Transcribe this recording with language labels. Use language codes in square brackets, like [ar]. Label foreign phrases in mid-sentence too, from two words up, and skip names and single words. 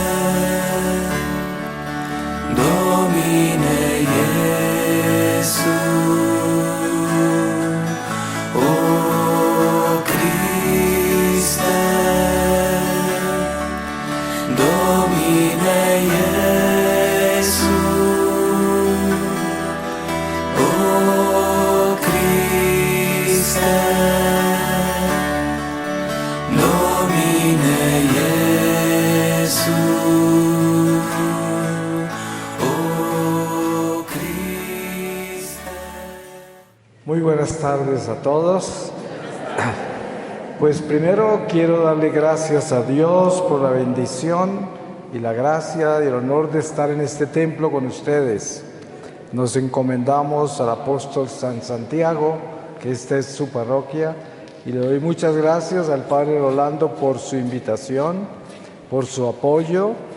[la] Domine Iesu, o Christe, Domine Iesu, o Christe, Domine Iesu, o Christe. [es] Muy buenas tardes a todos. Pues primero quiero darle gracias a Dios por la bendición y la gracia y el honor de estar en este templo con ustedes. Nos encomendamos al apóstol San Santiago, que esta es su parroquia, y le doy muchas gracias al Padre Rolando por su invitación, por su apoyo.